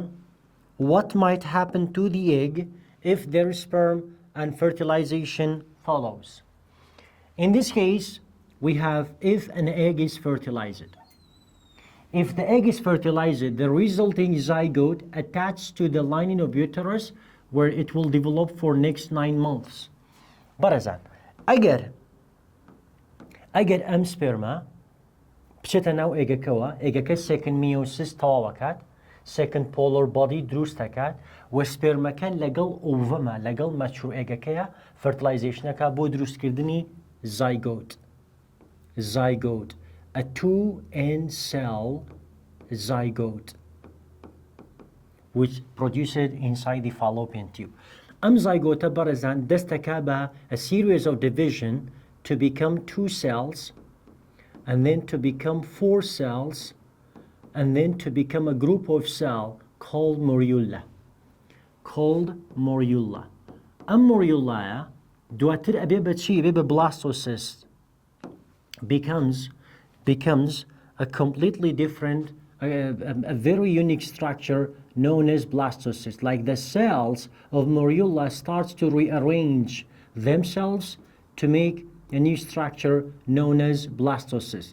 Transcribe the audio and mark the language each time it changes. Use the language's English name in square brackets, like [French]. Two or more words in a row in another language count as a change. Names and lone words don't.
[English] What might happen to the egg if there is sperm and fertilization follows? In this case, we have if an egg is fertilized. If the egg is fertilized, the resulting zygote attached to the lining of uterus where it will develop for next 9 months. [Central Kurdish] بەڕێزان ئەگەر ئەم سپێرمە بچێتە ناو ئێگەکەوە، ئێگەکە [English] second meiosis [Central Kurdish] تەواوەکات، [English] second polar body [Central Kurdish] دروست دەکات و سپێرمەکان لەگەڵ ئۆڤەمە لەگەڵ مەچوو ئێگەکەیە فەرتیلایزیشنەکە بۆ دروستکردنی [English] zygote, a 2-end cell zygote which produced inside the fallopian tube. Am zygote [Central Kurdish] بەڕێزان دەستەکە بە [English] a series of division to become 2 cells and then to become 4 cells and then to become a group of cells called morula. [Central Kurdish] Am morula دواتر ئەبێ بە چی؟ ئەبێ بە [English] blastocyst becomes a completely different, a very unique structure known as blastocyst. Like the cells of morula starts to rearrange themselves to make a new structure known as blastocyst.